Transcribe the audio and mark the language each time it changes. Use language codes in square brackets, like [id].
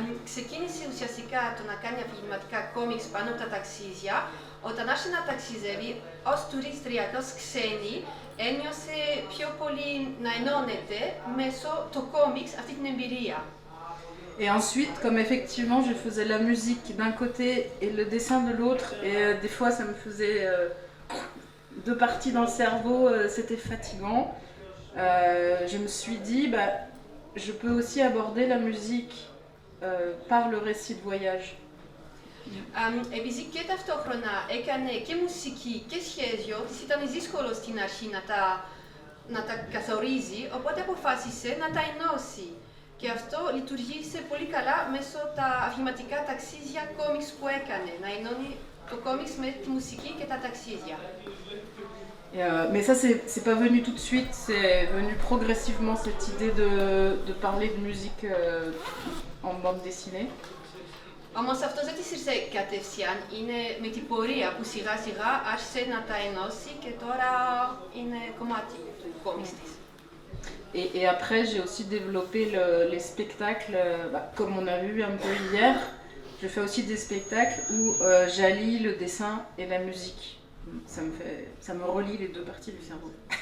[el] Ξεκίνησε ουσιαστικά το να κάνει αφηγηματικά κόμιξ πάνω από τα ταξίδια. Όταν άρχισε να ταξιδεύει ως τουρίστρια, ως ξένη, ένιωσε πιο πολύ να ενώνεται μέσω το κόμιξ αυτή την εμπειρία. [fr] Et ensuite, comme effectivement je faisais la musique d'un côté et le dessin de l'autre, et des fois ça me faisait deux parties dans le cerveau, c'était fatigant. Je me suis dit, je peux aussi aborder la musique par le récit de voyage. [el] Επειδή και ταυτόχρονα έκανε και μουσική και σχέδιο, της ήταν δύσκολο στην αρχή να τα καθορίζει, οπότε αποφάσισε να τα ενώσει. Και αυτό λειτουργήσε πολύ καλά μέσω τα αφηγηματικά ταξίδια κόμιξ που έκανε, να ενώνει το κόμιξ με τη μουσική και τα ταξίδια. [fr] Mais ça, c'est pas venu tout de suite, c'est venu progressivement cette idée de parler de musique en bande dessinée. [el] Όμως αυτό δεν της ήρθε κατευθείαν, είναι με την πορεία που σιγά σιγά άρχισε να τα ενώσει και τώρα είναι κομμάτι του κόμιξ της. [fr] Et après, j'ai aussi développé les spectacles, comme on a vu un peu hier, je fais aussi des spectacles où j'allie le dessin et la musique. Ça me relie les deux parties du cerveau.